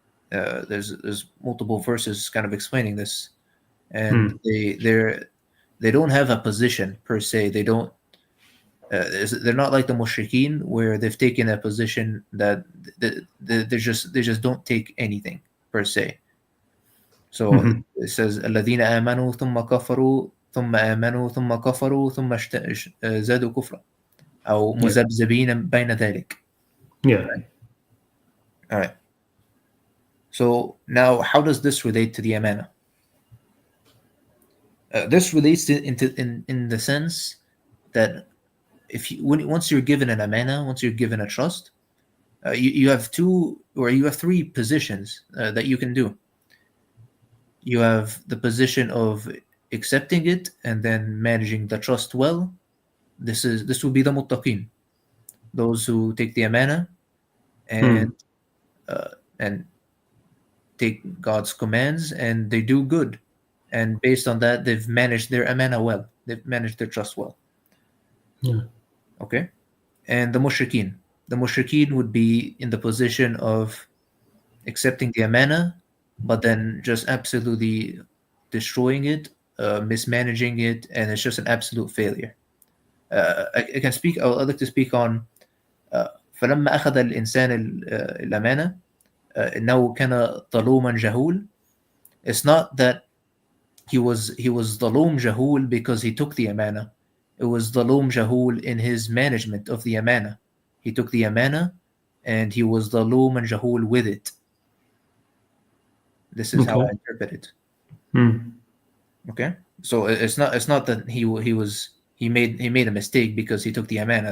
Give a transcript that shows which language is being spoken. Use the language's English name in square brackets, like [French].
[English] There's multiple verses kind of explaining this, and they don't have a position per se. They don't. They're not like the mushrikeen where they've taken a position that they just don't take anything per se. So it says [Arabic] الذين آمنوا ثم كفروا ثم آمنوا ثم كفروا ثم زادوا كفرا أو مذبذبين بين ذلك. [English] Yeah. All right. So now, how does this relate to the amana? This relates in the sense that once you're given an amana, once you're given a trust, you have three positions that you can do. You have the position of accepting it and then managing the trust well. This will be the muttaqin, those who take the amana and take God's commands and they do good, and based on that they've managed their amana well. They've managed their trust well. Yeah. Okay. And the mushrikeen would be in the position of accepting the amana, but then just absolutely destroying it, mismanaging it, and it's just an absolute failure. I can speak. I'd like to speak on [Arabic] فلما أخذ الإنسان الأمانة إنه كان ظلوما جهول. [English] It's not that he was [Arabic] ظلوم جهول [English] because he took the amana. It was [Arabic] ظلوم جهول [English] in his management of the amana. He took the amana and he was [Arabic] ظلوما جهول [English] with it. This is how I interpret it. Okay, so it's not that he made a mistake because he took the amana.